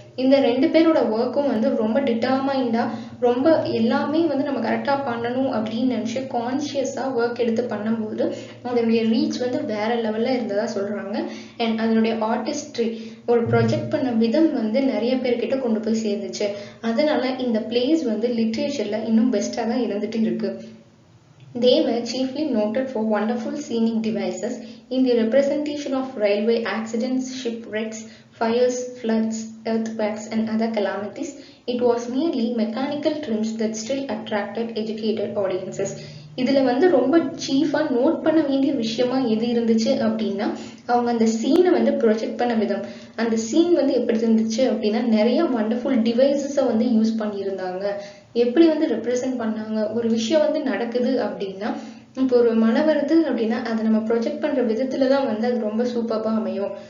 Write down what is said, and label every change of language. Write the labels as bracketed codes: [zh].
[ta] இந்த ரெண்டு பேரோட ஒர்க்கும் வந்து ரொம்ப டிட்டர்மைண்டா ரொம்ப எல்லாமே வந்து நம்ம கரெக்டா பண்ணணும் அப்படின்னு நினைச்சு கான்சியஸா ஒர்க் எடுத்து பண்ணும்போது அதனுடைய ரீச் வந்து வேற லெவல்ல இருந்ததா சொல்றாங்க. அண்ட் அதனுடைய ஆர்டிஸ்ட்ரி ஒரு ப்ரொஜெக்ட் பண்ண விதம் வந்து நிறைய பேர்கிட்ட கொண்டு போய் சேர்ந்துச்சு. அதனால இந்த பிளேஸ் வந்து லிட்ரேச்சர்ல இன்னும் பெஸ்டா தான் இருந்துட்டு இருக்கு. [en] They were chiefly noted for wonderful scenic devices in the representation of railway accidents, shipwrecks, fires, floods, earthquakes, and other calamities. It was merely mechanical trims that still attracted educated audiences. [ta] இதுல வந்து ரொம்ப சீஃபா note பண்ண வேண்டிய விஷயமா எது இருந்துச்சு அப்படின்னா அவங்க அந்த சீனை வந்து ப்ரொஜெக்ட் பண்ண விதம். அந்த சீன் வந்து எப்படி இருந்துச்சு அப்படின்னா நிறைய வண்டர்ஃபுல் டிவைசஸை வந்து யூஸ் பண்ணியிருந்தாங்க. எப்படி வந்து ரெப்ரசென்ட் பண்ணாங்க. ஒரு விஷயம் வந்து நடக்குது அப்படின்னா இப்போ ஒரு மழை வருது அப்படின்னா அதை நம்ம ப்ரொஜெக்ட் பண்ற விதத்துல தான் வந்து அது ரொம்ப சூப்பராக அமையும்.